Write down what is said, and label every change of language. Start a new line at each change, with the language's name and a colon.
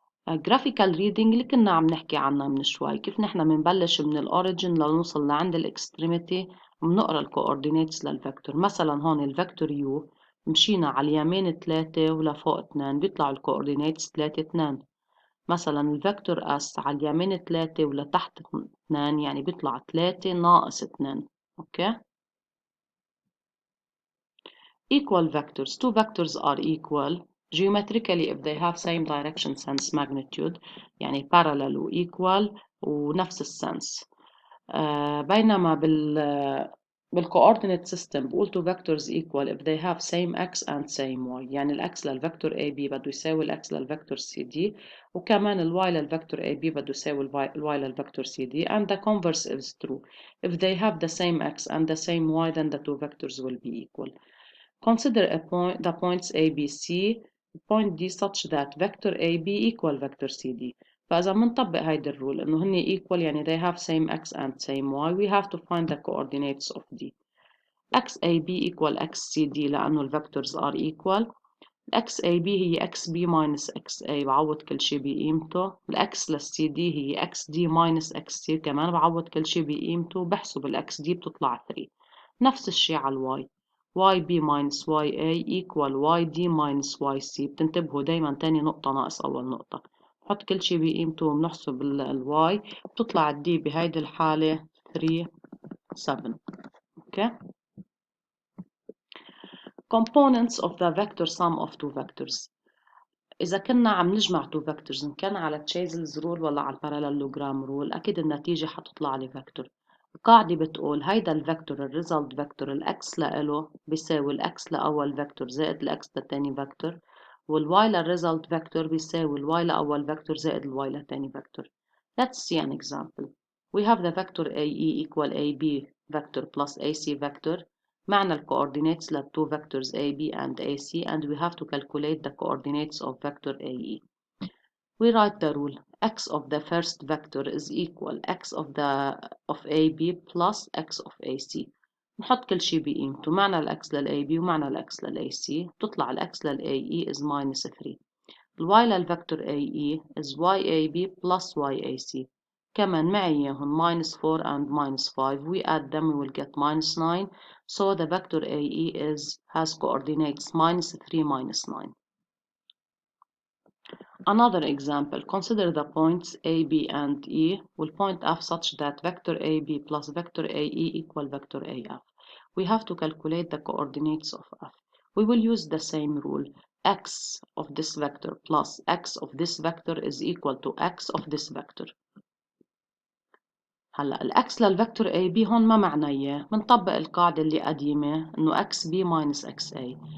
English: graphical reading
Arabic: اللي كنا عم نحكي عنها من شوي، كيف نحن منبلش من الأوريجين لنوصل لعند الإكستريميتي بنقرا الكوردينيتس للفيكتور. مثلا هون الفيكتور U مشينا على اليمين 3 ولفوق 2 بيطلعوا الكوردينيتس 3 2. مثلا الفيكتور اس على اليمين 3 ولتحت 2 يعني بيطلع 3 ناقص 2. اوكي.
English: Equal vectors. Two vectors are equal geometrically if they have same direction, sense, magnitude.
Arabic: يعني parallel و equal ونفس السنس. بينما بالcoordinate system بقول
English: two vectors equal if they have same x and same y.
Arabic: يعني الx للفيكتور AB بده يساوي الx للفيكتور CD، وكمان الy للفيكتور AB بده يساوي الy للفيكتور CD.
English: And the converse is true. If they have the same x and the same y, then the two vectors will be equal. Consider the points A, B, C, point D such that vector AB equal vector CD.
Arabic: فإذا منطبق هيدا الرول إنه هن equal يعني
English: they have same x and same y, we have to find the coordinates of D. XAB equal XCD
Arabic: لأنه
English: الvectors are equal.
Arabic: XAB هي
English: XB minus XA،
Arabic: بعوض كل شي بقيمته. الX للCD هي XD minus XC، كمان بعوض كل شي بقيمته، بحسب الXD بتطلع 3. نفس الشي على الY.
English: YB minus YA equal YD minus YC.
Arabic: بتنتبهوا دايما تاني نقطة ناقص أول نقطة. نحط كل شي بقيمته وبنحسب الY، بتطلع الD بهيدي الحالة 3 7.
English: okay. Components of the vector sum of two vectors.
Arabic: إذا كنا عم نجمع
English: two vectors
Arabic: إن كان على تشيزلز رول ولا على الباراليلوجرام رول، أكيد النتيجة حتطلع لي فيكتور. القاعدة بتقول هيدا الفيكتور الريزلت فيكتور الإكس لإله بيساوي الإكس لأول فيكتور زائد الإكس لتاني فيكتور، والواي للريزلت فيكتور بيساوي الواي لأول فيكتور زائد الواي لتاني فيكتور.
English: Let's see an example. We have the vector AE equal AB vector plus AC vector.
Arabic: معنى ال
English: coordinates لل two vectors AB and AC, and we have to calculate the coordinates of vector AE. We write the rule x of the first vector is equal x of AB plus x of AC.
Arabic: نحط كل شي بقيمته. معنى ال x لل AB ومعنى ال x لل AC. تطلع ال x لل AE
English: is minus 3.
Arabic: ال y للفector AE
English: is YAB plus YAC.
Arabic: كمان معي إياهم
English: minus 4 and minus 5. We add them, we will get minus 9. So the vector AE has coordinates minus 3 minus 9. Another example, consider the points A, B, and E will point F such that vector AB plus vector AE equal vector AF. We have to calculate the coordinates of F. We will use the same rule. X of this vector plus X of this vector is equal to X of this vector.
Arabic: هلا الإكس للفيكتور AB هون ما معناه، بنطبق القاعدة اللي قديمة إنه
English: XB minus XA.